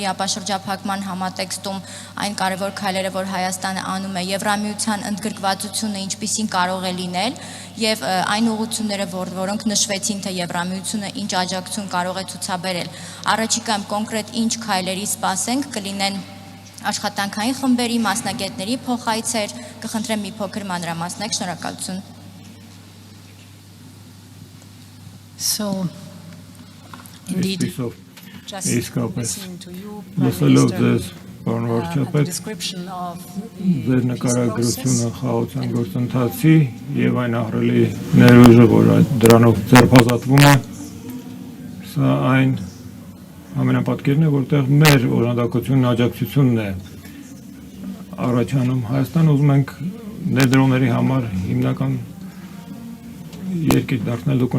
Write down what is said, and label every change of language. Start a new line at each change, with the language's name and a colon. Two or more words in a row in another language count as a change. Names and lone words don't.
Armenian: ապաշրջափակման համատեքստում այն կարևոր քայլերը, որ Հայաստանը անում է, Եվրամիության ընդգրկվածությունը ինչպիսին կարող է լինել, եւ այն ուղղությունները, որոնք նշվեցին, թե Եվրամիությունը ինչ աջակցություն կարող է ցուցաբերել։ Առաջիկայում կոնկրետ ինչ քայլերի սպասենք, կլինեն աշխատանքային խմբերի, մասնագետների փոխայցեր, կխնդրեմ մի փոքր մանրամասնեք, շնորհակալություն։
English: So indeed, just listening to you,
Armenian: լսելով ձեզ, պարոն
English: and the
Armenian: վարչապետ,
English: description of
Armenian: ձեր նկարագրությունը խաղաղության գործընթացի եւ այն ահռելի ներուժը, որ դրանով ձերբազատվում է, սա այն ամենապատկերն է, որտեղ մեր օժանդակությունն աջակցությունն է առաջանում։ Հայաստան ուզում ենք ներդրումների համար հիմնական երկիր դարձնել, դուք